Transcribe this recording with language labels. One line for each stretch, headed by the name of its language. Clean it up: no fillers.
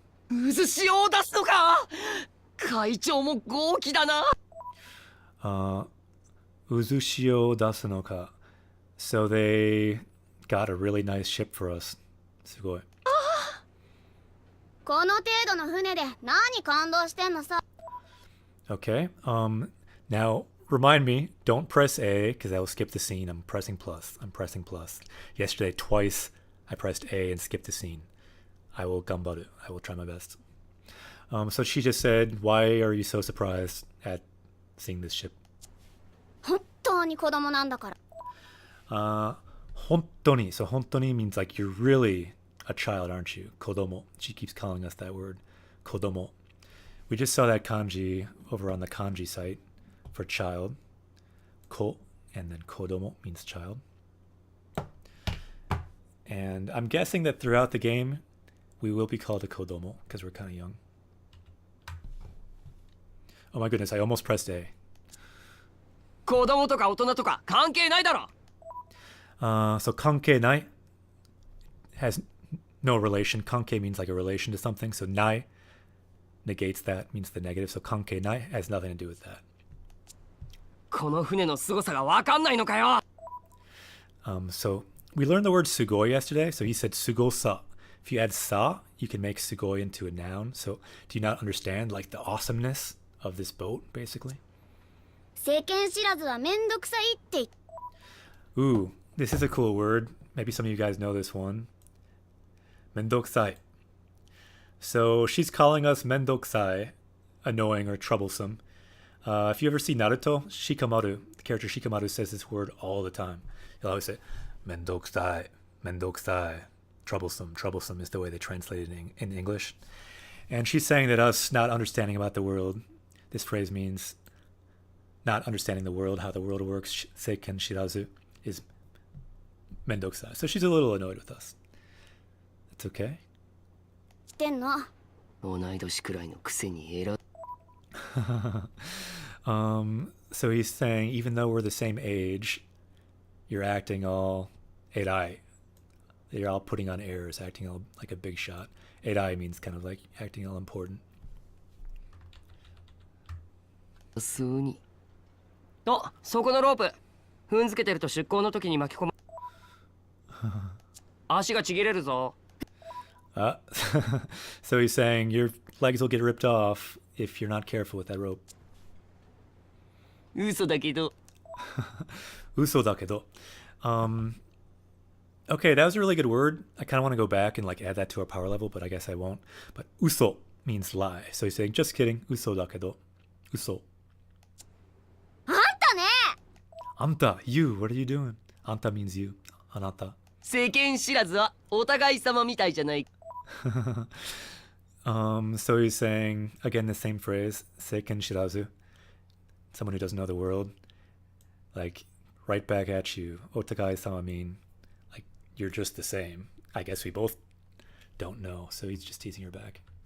Japanese: 渦潮を出すのか。会長も豪気だな。渦潮を出すのか.
English: So they got a really nice ship for us.
Japanese: すごい。この程度の船で何感動してんのさ。
English: Okay. Now remind me, don't press A because I will skip the scene. I'm pressing plus. I'm pressing plus. Yesterday, twice I pressed A and skipped the scene. I will gambaru. I will try my best. So she just said, why are you so surprised at seeing this ship?
Japanese: 本当に子供なんだから Hontoni.
English: So hontoni means like you're really a child, aren't you? Kodomo. She keeps calling us that word. Kodomo. We just saw that kanji over on the kanji site for child. Ko and then kodomo means child. And I'm guessing that throughout the game, we will be called a kodomo because we're kind of young. Oh my goodness, I almost pressed A.
Japanese: 子供とか大人とか関係ないだろ
English: So kanke nai has no relation. Kanke means like a relation to something. So nai negates that, means the negative. So kanke nai has nothing to do with that.
Japanese: この船の凄さが分かんないのかよ
English: So we learned the word sugoi yesterday. So he said sugosa. If you add sa, you can make sugoi into a noun. So do you not understand like the awesomeness of this boat, basically?
Japanese: 世間知らずはめんどくさいって言っ
English: Ooh, this is a cool word. Maybe some of you guys know this one. Mendokusai. So she's calling us mendokusai, annoying or troublesome. If you ever see Naruto, Shikamaru, the character Shikamaru says this word all the time. He'll always say, mendokusai, mendokusai. Troublesome, troublesome is the way they translate it in English. And she's saying that us not understanding about the world, this phrase means not understanding the world, how the world works, seiken shirazu, is mendokusai. So she's a little annoyed with us. It's okay.
Japanese: てんの同い年くらいのくせに偉
English: So he's saying, even though we're the same age, you're acting all erai. You're all putting on airs, acting all like a big shot. Erai means kind of like acting all important.
Japanese: 普通にあそこのロープ踏んづけてると出港の時に巻き込む足がちぎれるぞ
English: So he's saying your legs will get ripped off if you're not careful with that rope.
Japanese: 嘘だけど Uso dakedo.
English: Okay, that was a really good word. I kind of want to go back and like add that to our power level, but I guess I won't. But uso means lie. So he's saying, just kidding.
Japanese: Uso dakedo. Uso. あんたね
English: Anta, you. What are you doing? Anta means you. Anata.
Japanese: 世間知らずはお互い様みたいじゃない
English: So he's saying, again, the same phrase, seiken shirazu. Someone who doesn't know the world. Like, right back at you. Otagai-sama mean, like, you're just the same. I guess we both don't know. So he's just teasing her back.